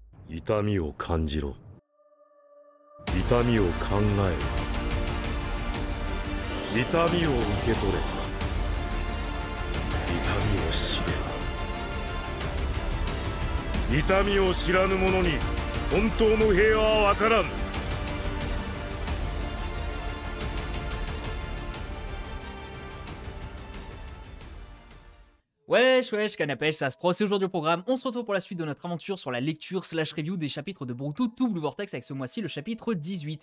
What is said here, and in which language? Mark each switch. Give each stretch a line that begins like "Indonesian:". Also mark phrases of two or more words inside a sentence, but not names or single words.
Japanese: 痛みを感じろ。痛みを考えろ。痛みを受け取れ。痛みを知れ。痛みを知らぬ者に本当の平和はわからん。
French: Wesh, wesh, Canapèche, ça se pro, c'est aujourd'hui au programme. On se retrouve pour la suite de notre aventure sur la lecture
English: slash review
French: des chapitres de Boruto tout Blue Vortex avec ce mois-ci le chapitre 18.